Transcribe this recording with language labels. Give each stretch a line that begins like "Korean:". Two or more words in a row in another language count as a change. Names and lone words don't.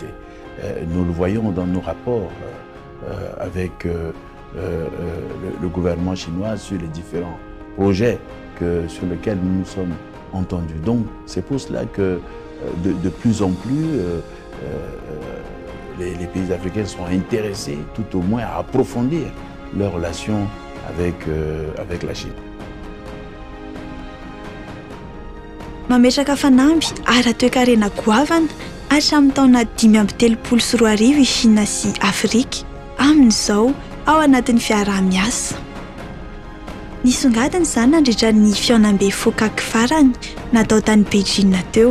French: Nous le voyons dans nos rapports avec le gouvernement chinois sur les différents projets sur lesquels nous nous sommes entendus. Donc c'est pour cela que de plus en plus les pays africains sont intéressés tout au moins à approfondir leurs relations avec la Chine.
Malagasy: Mametraka fanamby ara-toekarena goavana hatramin'ny taona 2024 i Chine sy Afrika amin'izao ao anatin'ny fiarah-miasa. Nisongadina izany nandritra ny fihaonam-be Fokak farany natao tany Beijing teo.